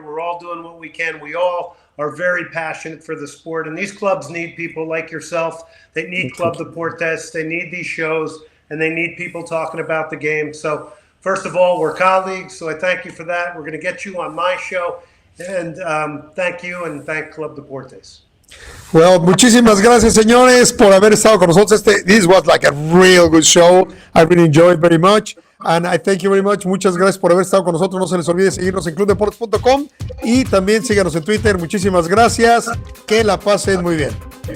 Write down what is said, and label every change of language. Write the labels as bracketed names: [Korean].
[English] We're all doing what we can. We all are very passionate for the sport, and these clubs need people like yourself. They need Club Deportes. They need these shows, and they need people talking about the game. So first of all, we're colleagues, so I thank you for that. We're going to get you on my show, and thank you, and thank Club Deportes. [Spanish] Well, muchísimas gracias, señores, por haber estado con nosotros. [English] This was like a real good show. I really enjoyed very much. And I thank you very much. [Spanish] Muchas gracias por haber estado con nosotros. No se les olvide seguirnos en clubdeportes.com y también síganos en Twitter. Muchísimas gracias. Que la pasen muy bien.